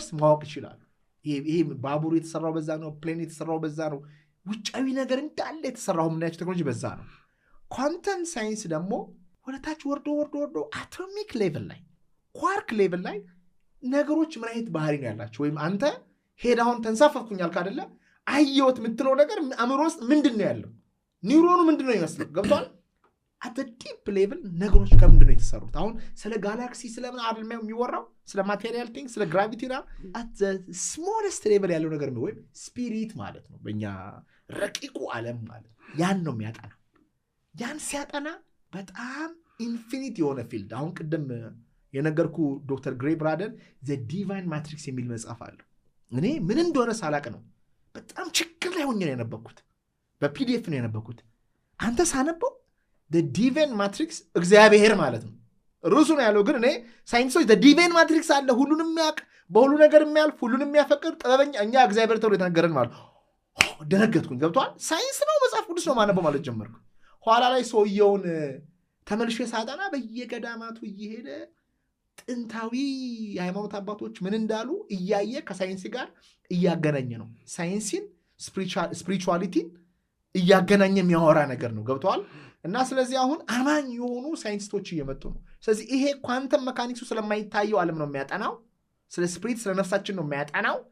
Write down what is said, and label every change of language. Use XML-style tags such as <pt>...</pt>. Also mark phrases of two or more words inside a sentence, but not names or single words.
<am>ማወቅ ይችላል ይሄ ባቡር የተሰራው በዛ ነው ፕሌን የተሰራው በዛ ነው ውጫዊ ነገር እንዳለ የተሰራው ምናያቸው ቴክኖሎጂ በዛ ነው ኳንተም ሳይንስ ደግሞ ወደታች ወርዶ አቶሚክ ሌቭል ላይ ኳርክ ሌቭል ላይ ነገሮች ምን አይነት ባህሪ ነው ያላቸው ወይም አንተ ሄድ አሁን ተንሳፈፍኩኛል ካደለ አየሁት የምትለው ነገር አእምሮ ውስጥ ምንድነው ያለው ኒውሮኑ ምንድነው ይመስለው ገብቷል</am> <en>at a deep level</en> <am>ነገሮች ከምንድነው የተሰሩት አሁን ስለ ጋላክሲ ስለምን አይደለም የሚወራው ስለ ማቴሪያል ቲንግ ስለ ግራቪቲ ነው</am> <en>at the smallest level</en> <am>ያለው ነገር ነው ወይም ስፒሪት ማለት ነው በእኛ ረቂቁ ዓለም ማለት ያን ነው የሚያጠና ያን ሲያጠና በጣም ኢንፊኒት የሆነ ፊልድ አሁን ቅድም የነገርኩ ዶክተር ግሬ ብራደን</am> <en>the divine matrix</en> <am>የሚል መጽሐፍ አለ እኔ ምን እንደሆነ ሳላቅ ነው በጣም ችግር ላይ ሆኜ ነው ያነበብኩት በፒዲኤፍ ነው ያነበብኩት አንተ ሳነበው</am> <en>the divine matrix</en> <am>እግዚአብሔር ማለት ነው ሩሱ ነው ያለው ግን እኔ ሳይንሶች</am> <en>the divine matrix</en> <am>አለ ሁሉንም የሚያውቅ በሁሉ ነገር የሚያልፍ ሁሉንም የሚያፈቅር ጥበበኛ እኛ እግዚአብሔር ተብሎ የተነገረን ማለት ደነገጥኩኝ ገብቷል ሳይንስ ነው መጽሐፍ ቅዱስ ነው ማነበው ማለት ጀመርኩ ኋላ ላይ ሰውየውን ተመልሼ ሳጠና በየገዳማቱ እየሄደ ጥንታዊ የሃይማኖት አባቶች ምን እንዳሉ እያየ ከሳይንስ ጋር እያገናኘ ነው ሳይንስን ስፒሪቹዋሊቲን እያገናኘ የሚያወራ ነገር ነው ገብቷል እና ስለዚህ አሁን አማኝ የሆኑ ሳይንቲስቶች እየመጡ ነው ስለዚህ ይሄ ኳንተም መካኒክሱ ስለማይታየው ዓለም ነው የሚያጠናው ስለ ስፒሪት ስለ ነፍሳችን ነው የሚያጠናው</am>